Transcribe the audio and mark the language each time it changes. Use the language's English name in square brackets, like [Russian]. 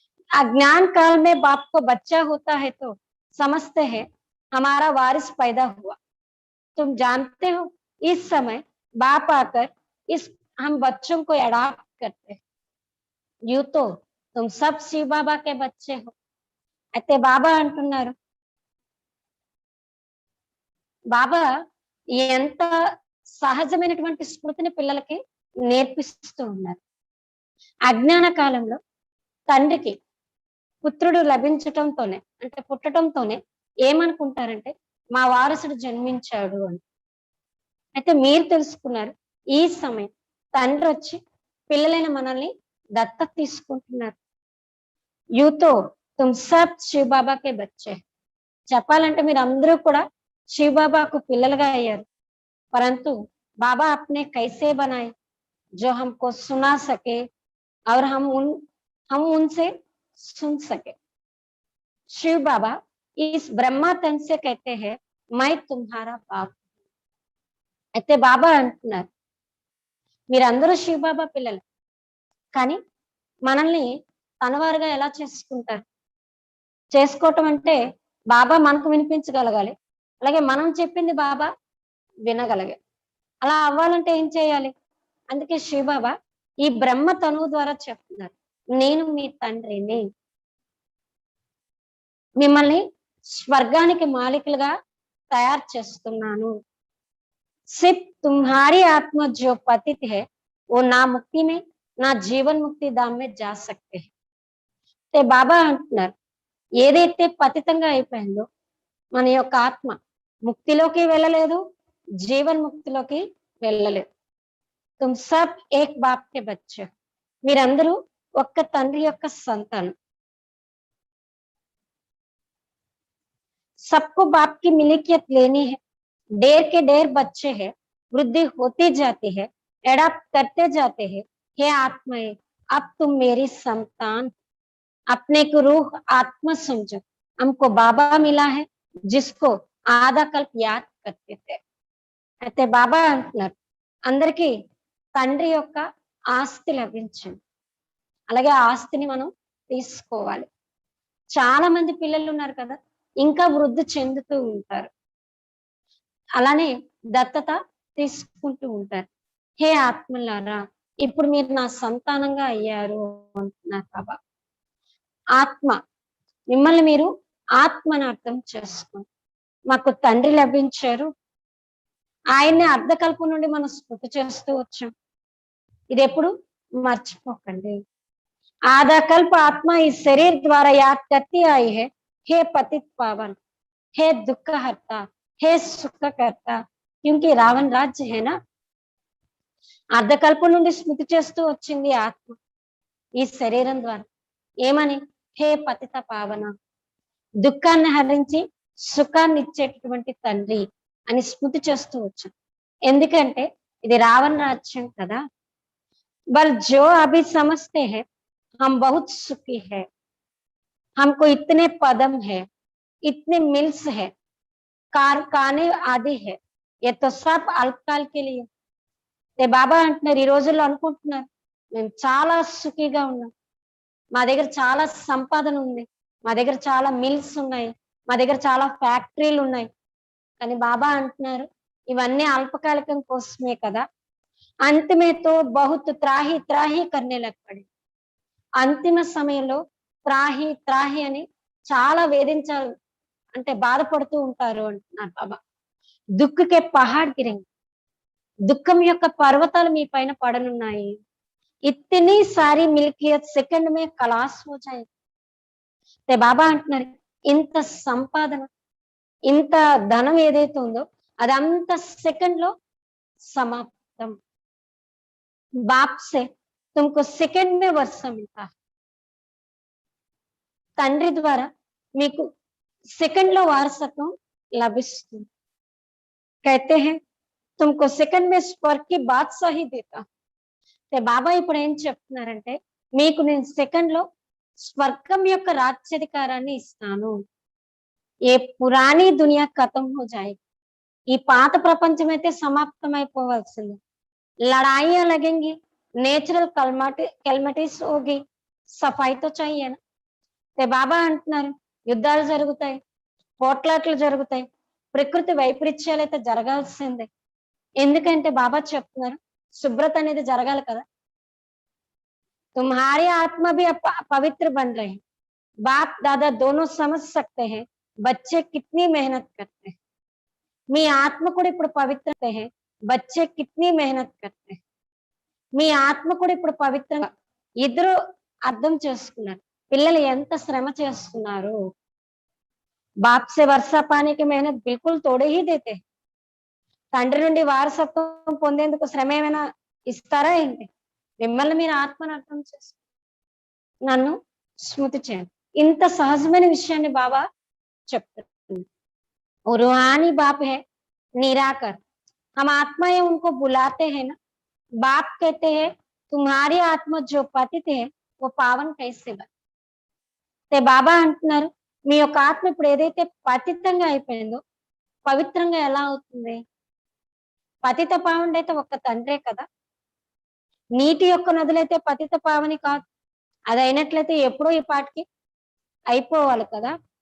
[Hindi] अज्ञान काल में बाप को बच्चा होता है तो समझते हैं हमारा वारिस पैदा हुआ. तुम जानते हो इस समय बाप आकर इस हम बच्चों को अडॉप्ट करते हैं. यूं तो तुम सब शिव बाबा के बच्चे हो. [Telugu] అయితే బాబా అంటున్నారు, బాబా ఎంత సహజమైనటువంటి స్మృతిని పిల్లలకి నేర్పిస్తూ ఉన్నారు. అజ్ఞాన కాలంలో తండ్రికి పుత్రుడు లభించటంతోనే అంటే పుట్టడంతోనే ఏమనుకుంటారంటే మా వారసుడు జన్మించాడు అని. అయితే మీరు తెలుసుకున్నారు ఈ సమయం తండ్రి వచ్చి పిల్లలైన మనల్ని దత్తత తీసుకుంటున్నారు. [Hindi] యూతో తుమ్ సబ్ శివ్ బాబాకే బచ్చే. [Telugu] చెప్పాలంటే మీరు అందరూ కూడా శివ్ బాబాకు పిల్లలుగా అయ్యారు. [Hindi] परंतु बाबा अपने कैसे बनाए जो हमको सुना सके और हम उनसे सुन सके. शिव बाबा इस ब्रह्मा तन से कहते हैं मैं तुम्हारा बाप. [Telugu] అయితే బాబా అంటున్నారు మీరందరూ శివ బాబా పిల్లలు, కానీ మనల్ని తనవారుగా ఎలా చేసుకుంటారు? చేసుకోవటం అంటే బాబా మనకు వినిపించగలగాలి, అలాగే మనం చెప్పింది బాబా వినగలిగాలి. అలా అవ్వాలంటే ఏం చేయాలి? అందుకే శివ బాబా ఈ బ్రహ్మ తనువు ద్వారా చెప్తున్నారు నేను మీ తండ్రిని, మిమ్మల్ని స్వర్గానికి మాలికలుగా తయారు చేస్తున్నాను. [Hindi] सिर्फ तुम्हारी आत्मा जो पतित है वो ना मुक्ति में ना जीवन मुक्ति धाम में जा सकते हैं. [Telugu] ते బాబా అంటున్నారు ఏదైతే పతితంగా అయిపోయిందో మన యొక్క ఆత్మ ముక్తిలోకి వెళ్ళలేదు, జీవన్ ముక్తిలోకి వెళ్ళలేదు. [Hindi] तुम सब एक बाप के बच्चे, [Telugu] మీరందరూ ఒక్క తండ్రి యొక్క సంతానం. [Hindi] सबको बाप की मिल्कियत लेनी है. ढेर के ढेर बच्चे हैं, वृद्धि होती जाती है, एडॉप्ट करते जाते हैं. हे आत्माएं, अब तुम मेरी संतान, अपने को रूह आत्मा समझो. हमको बाबा मिला है जिसको आधा कल्प याद करते थे. [Telugu] అయితే బాబా అంటున్నారు అందరికీ తండ్రి యొక్క ఆస్తి లభించింది, అలాగే ఆ ఆస్తిని మనం తీసుకోవాలి. చాలా మంది పిల్లలు ఉన్నారు కదా, ఇంకా వృద్ధి చెందుతూ ఉంటారు, అలానే దత్తత తీసుకుంటూ ఉంటారు. హే ఆత్మలారా, ఇప్పుడు మీరు నా సంతానంగా అయ్యారు అంటున్నారు బాబా. ఆత్మ, మిమ్మల్ని మీరు ఆత్మని అర్థం చేసుకోండి. మాకు తండ్రి లభించారు, ఆయన్ని అర్ధకల్పం నుండి మనం స్మృతి చేస్తూ వచ్చాం. ఇది ఎప్పుడు మర్చిపోకండి. [Hindi] आधा कल्प आत्मा इस शरीर द्वारा याद करती आई है. हे पतित पावन, हे दुख हरता, हे सुख करता, क्योंकि रावण राज्य है ना. [Telugu] అర్ధకల్పం నుండి స్మృతి చేస్తూ వచ్చింది ఆత్మ ఈ శరీరం ద్వారా. ఏమని? హే పతిత పావన, దుఃఖాన్ని హరించి సుఖాన్ని ఇచ్చేటటువంటి తండ్రి అని స్మృతి చేస్తూ వచ్చాం. ఎందుకంటే ఇది రావణ రాజ్యం కదా. [Hindi] बल जो अभी समझते हैं हम बहुत सुखी है, हमको इतने पदम है, इतने मिल्स है, कारखाने आदि है, ये तो सब అల్పకాల్ के लिए. [Telugu] బాబా అంటున్నారు, ఈ రోజుల్లో అనుకుంటున్నారు మేము చాలా సుఖీగా ఉన్నాం, మా దగ్గర చాలా సంపాదన ఉంది, మా దగ్గర చాలా మిల్స్ ఉన్నాయి, మా దగ్గర చాలా ఫ్యాక్టరీలు ఉన్నాయి. కానీ బాబా అంటున్నారు ఇవన్నీ అల్పకాలికం కోసమే కదా. [Hindi] अंत में तो बहुत त्राही त्राही करने लग पड़े. [Telugu] అంతిమ సమయంలో త్రాహి త్రాహి అని చాలా వేధించాలి అంటే బాధపడుతూ ఉంటారు అంటున్నారు బాబా. [Hindi] దుఃఖకే పహాడ్ గిరింగ్, [Telugu] దుఃఖం యొక్క పర్వతాలు మీ పైన పడనున్నాయి. [Hindi] ఇతని సారి మిల్కియత్ సెకండ్ మే కలాస్ హో జాయే. [Telugu] బాబా అంటున్నారు ఇంత సంపాదన, ఇంత ధనం ఏదైతే ఉందో అదంతా సెకండ్ లో సమాప్తం. [Hindi] बाप से तुमको सेकंड में वर्षा मिलता है. [Telugu] తండ్రి ద్వారా మీకు సెకండ్ లో వారసత్వం లభిస్తుంది. [Hindi] कहते हैं तुमको सेकंड में स्वर्ग की बादशाही देता. [Telugu] బాబా ఇప్పుడు ఏం చెప్తున్నారంటే మీకు నేను సెకండ్ లో స్వర్గం యొక్క రాజ్యాధికారాన్ని ఇస్తాను. [Hindi] ఏ పురాణి దునియా ఖతం హో జాయేగి, [Telugu] ఈ పాత ప్రపంచం అయితే సమాప్తం అయిపోవాల్సింది. [Hindi] लड़ाइयां लगेंगी, नेचुरल कैलमिटीज होगी, सफाई तो चाहिए ना. [Telugu] బాబా అంటున్నారు యుద్ధాలు జరుగుతాయి, పోట్లాట్లు జరుగుతాయి, ప్రకృతి వైపరీత్యాలు అయితే జరగాల్సిందే. ఎందుకంటే బాబా చెప్తున్నారు శుభ్రత అనేది జరగాలి కదా. [Hindi] तुम्हारी आत्मा भी पवित्र बन रहे हैं. बाप दादा दोनों समझ सकते हैं बच्चे कितनी मेहनत करते हैं. [Telugu] మీ ఆత్మ కూడా ఇప్పుడు పవిత్రత है, [Hindi] బచ్చే కిత్నీ మెహనత్ కర్తే, [Telugu] మీ ఆత్మ కూడా ఇప్పుడు పవిత్రంగా. ఇద్దరు అర్థం చేసుకున్నారు పిల్లలు ఎంత శ్రమ చేస్తున్నారు. [Hindi] బాప్ సే వర్షా పానీకి మెహనత్ బిల్కుల్ తోడే హీ దేతే. [Telugu] తండ్రి నుండి వారసత్వం పొందేందుకు శ్రమ ఏమైనా ఇస్తారా ఏంటి? మిమ్మల్ని మీరు ఆత్మను అర్థం చేసు నన్ను స్మృతి చేయండి. ఇంత సహజమైన విషయాన్ని బాబా చెప్తారు. [Hindi] रूहानी बाप है निराकर, हम आत्माएं उनको बुलाते हैं ना. बाप कहते हैं तुम्हारी आत्मा जो पतित है वो पावन कैसे बने. [Telugu] బాబా అంటున్నారు మీ యొక్క ఆత్మ ఇప్పుడు ఏదైతే పతితంగా అయిపోయిందో పవిత్రంగా ఎలా అవుతుంది. పతిత పావనుడు అయితే ఒక్క తండ్రే కదా. నీటి యొక్క నదులైతే పతిత పావని కాదు. అది అయినట్లయితే ఎప్పుడో ఈ పాటికి అయిపోవాలి కదా.